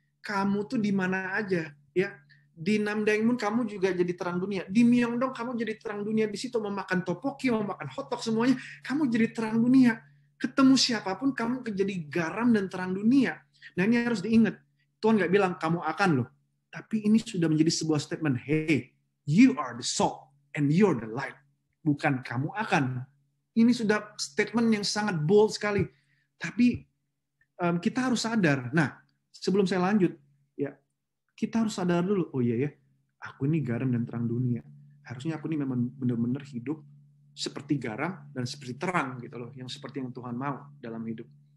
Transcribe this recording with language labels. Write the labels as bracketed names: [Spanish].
[Indonesian] Kamu tuh di mana aja, ya. Di Namdaengmun kamu juga jadi terang dunia. Di Myeongdong kamu jadi terang dunia. Di situ mau makan tteokbokki, mau makan hotdog semuanya, kamu jadi terang dunia. Ketemu siapapun kamu jadi garam dan terang dunia. Nah ini harus diingat. Tuhan nggak bilang kamu akan loh, tapi ini sudah menjadi sebuah statement. [English] Hey, you are the salt and you're the light. [Indonesian] Bukan kamu akan. Ini sudah statement yang sangat bold sekali. Tapi kita harus sadar. Nah, sebelum saya lanjut, ya kita harus sadar dulu. Oh iya ya, aku ini garam dan terang dunia. Harusnya aku ini memang benar-benar hidup seperti garam dan seperti terang gitu loh, yang seperti yang Tuhan mau dalam hidup.